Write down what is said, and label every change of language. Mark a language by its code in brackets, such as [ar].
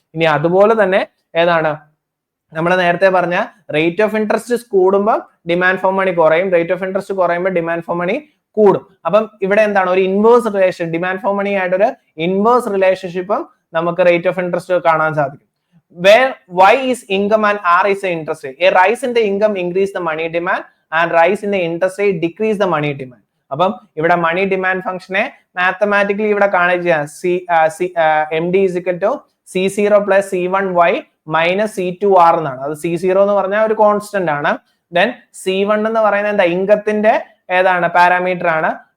[ml] ഇനി അതുപോലെ തന്നെ ഏതാണ് നമ്മൾ നേരത്തെ പറഞ്ഞ റേറ്റ് ഓഫ് ഇൻട്രസ്റ്റ് കൂടുമ്പോൾ ഡിമാൻഡ് ഫോർ മണി കുറയും, റേറ്റ് ഓഫ് ഇൻട്രസ്റ്റ് കുറയുമ്പോൾ ഡിമാൻഡ് ഫോർ മണി കൂടും. അപ്പം ഇവിടെ എന്താണ് ഒരു inverse relation, demand for money ആയിട്ടൊരു ഇൻവേഴ്സ് റിലേഷൻഷിപ്പും നമുക്ക് റേറ്റ് ഓഫ് ഇൻട്രസ്റ്റ് കാണാൻ സാധിക്കും. [en] Where Y is income and R is the interest rate. A rise in the income increase the money demand and rise in the interest rate decrease the money demand. [ml] അപ്പം ഇവിടെ money demand ഫംഗ്ഷനെ mathematically ഇവിടെ കാണിച്ചാൽ [en] MD is equal to C0 plus C1Y minus C2R [ml] എന്നാണ്. അത് C0 എന്ന് പറഞ്ഞാൽ ഒരു കോൺസ്റ്റന്റ് ആണ്. ദെൻ C1 എന്ന് പറയുന്നത് എന്താ ഇൻകത്തിന്റെ ഏതാണ് പാരാമീറ്റർ ആണ്.